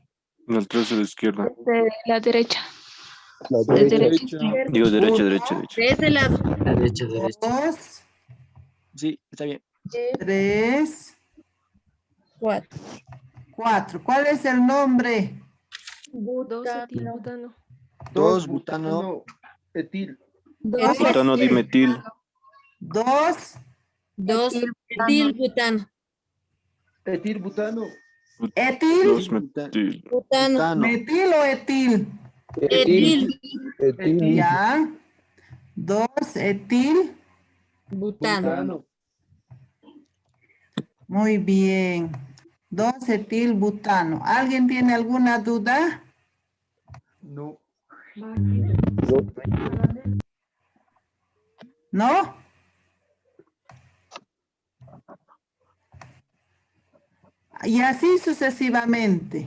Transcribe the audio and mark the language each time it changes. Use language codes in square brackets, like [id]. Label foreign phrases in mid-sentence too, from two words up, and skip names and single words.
[es] El 3 a la izquierda. De la derecha. La Desde derecha. derecha. Digo derecha, derecha, derecha. De ese lado. Derecha, derecha. 2, Sí, está bien. 3, 4. 4. ¿Cuál es el nombre? Butano. 2. Butano. Etil. 2. Butano dimetil. 2. 2. Etil butano. Etil butano. Etil. 2 metil. Butano. Butano. ¿Metil o etil? Etil. Etil. Ya. 2, etil. Butano. Butano. Muy bien. 2-etilbutano. ¿Alguien tiene alguna duda? No. ¿No? Y así sucesivamente.